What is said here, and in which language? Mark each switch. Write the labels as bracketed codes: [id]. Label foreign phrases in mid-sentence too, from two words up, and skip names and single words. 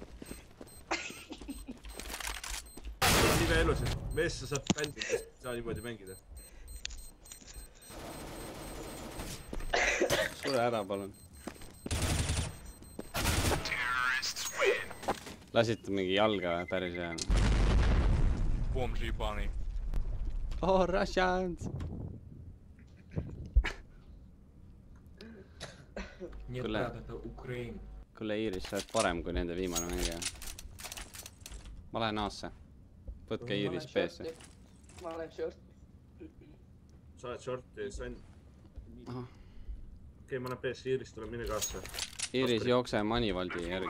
[et] See on nii elus, et mees sa saad bändid, kes saa niimoodi mängida. Sure ära, palun. Lasite mingi jalga või? Päris hea. [ru] Бомжи ебаный. [en] Oh, Russians! [ru] Нет, [et] Kuule. [ru] брат, это Украина. [et] Kuule, Iiris, sa oled parem kui nende viimane mängija. Ma lähen A-sse. Võtke Iiris B-sse. Ma olen short. Sa oled shorti, sain... Ahah. Okei, ma olen B-sse, Iiris tuleb mine kaasse. Iiris, jookse Manivaldi järgi.